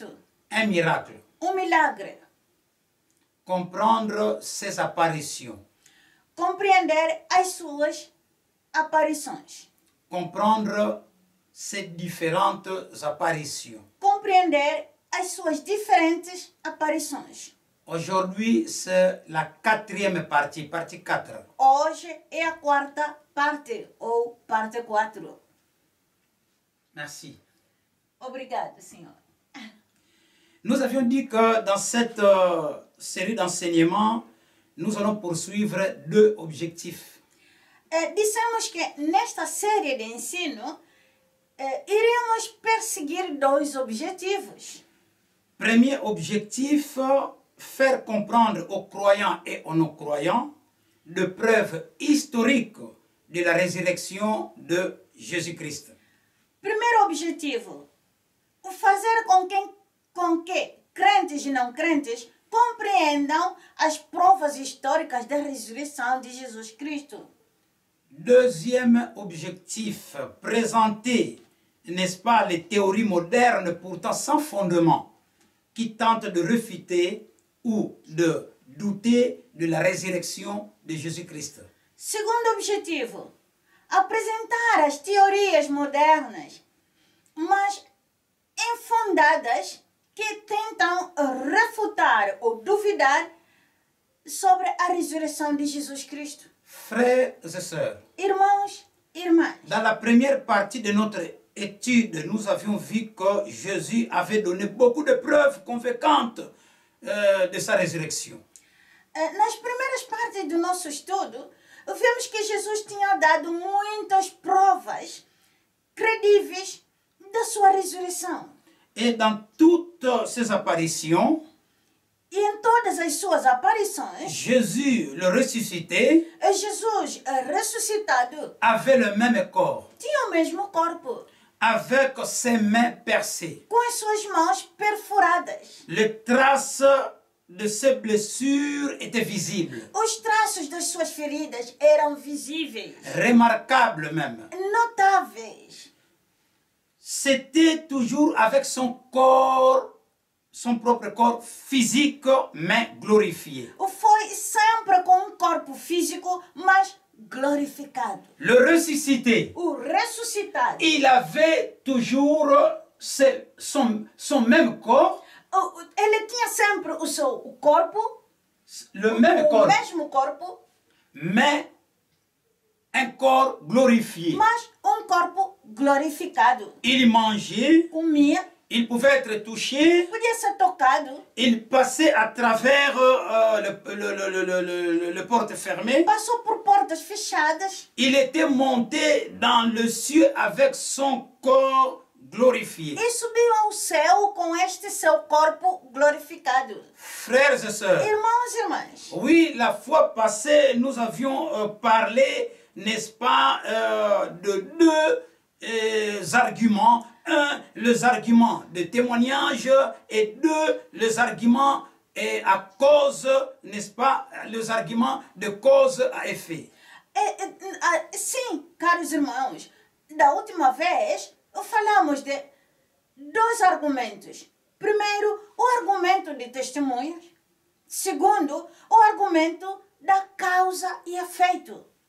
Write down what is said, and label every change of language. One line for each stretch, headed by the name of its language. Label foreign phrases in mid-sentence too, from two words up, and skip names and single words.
French: Un miracle.
Portuguese: Um milagre.
French: Comprendre ses apparitions.
Portuguese: Compreender as suas aparições.
French: Comprendre ces différentes apparitions.
Portuguese: Compreender as suas diferentes aparições.
French: Aujourd'hui, c'est la quatrième partie, partie 4.
Portuguese: Hoje é a quarta parte, ou parte 4.
French: Merci.
Portuguese: Obrigado, Senhor.
French: Nous avions dit que dans cette série d'enseignements, nous allons poursuivre deux objectifs.
Portuguese: Dissemos que nesta série de ensino, iremos perseguir dois objetivos.
French: Premier objectif, faire comprendre aux croyants et aux non-croyants de preuves historiques de la résurrection de Jésus-Christ.
Portuguese: Primeiro objetivo, o fazer com que crentes e não crentes compreendam as provas históricas da ressurreição de Jesus Cristo.
French: Deuxième objectif, présenter, n'est-ce pas, les théories modernes pourtant sans fondement qui tentent de réfuter ou de douter de la résurrection de Jésus-Christ.
Portuguese: Segundo objetivo, apresentar as teorias modernas mas infundadas que tentam refutar ou duvidar sobre a ressurreição de Jesus Cristo.
French: Frères et sœurs,
Portuguese: Irmãos, irmãs,
French: dans la première partie de notre étude, nous avions vu que Jésus avait donné beaucoup de preuves convaincantes de sa résurrection.
Portuguese: nas primeiras partes do nosso estudo, vemos que Jesus tinha dado muitas provas credíveis da sua ressurreição.
French: Et dans toutes ces apparitions,
Portuguese: E em todas as suas aparições,
French: Jésus, le ressuscité,
Portuguese: Jesus ressuscitado
French: avait le même corps,
Portuguese: tinha o mesmo corpo,
French: avec ses mains percées.
Portuguese: com as suas mãos perfuradas.
French: Les traces de ses blessures étaient visibles,
Portuguese: Os traços das suas feridas eram visíveis,
French: remarquables même.
Portuguese: notáveis.
French: C'était toujours avec son corps, son propre corps physique, mais glorifié.
Portuguese: Foi sempre com um corpo físico, mas glorificado.
French: Le ressuscité,
Portuguese: O ressuscitado,
French: il avait toujours son même corps,
Portuguese: ele tinha sempre o seu corpo,
French: le même
Portuguese: o
French: corps,
Portuguese: mesmo corpo,
French: mais un corps glorifié.
Portuguese: mas um corpo glorificado.
French: Il mangeait,
Portuguese: Comia,
French: il pouvait être touché,
Portuguese: podia ser tocado,
French: il passait à travers le porte fermé.
Portuguese: passou por portas fechadas,
French: Il était monté dans le ciel avec son corps glorifié.
Portuguese: e subiu ao céu com este seu corpo glorificado.
French: Frères et sœurs,
Portuguese: Irmãos e irmãs,
French: oui, la fois passée, nous avions parlé, n'est-ce pas, de deux arguments. Un, les arguments de témoignage, et deux, les arguments à cause, n'est-ce pas, les arguments de cause à effet.
Portuguese: Sim, caros irmãos, da última vez falamos de dois argumentos. Primeiro, o argumento de testemunhas. Segundo, o argumento da causa e efeito.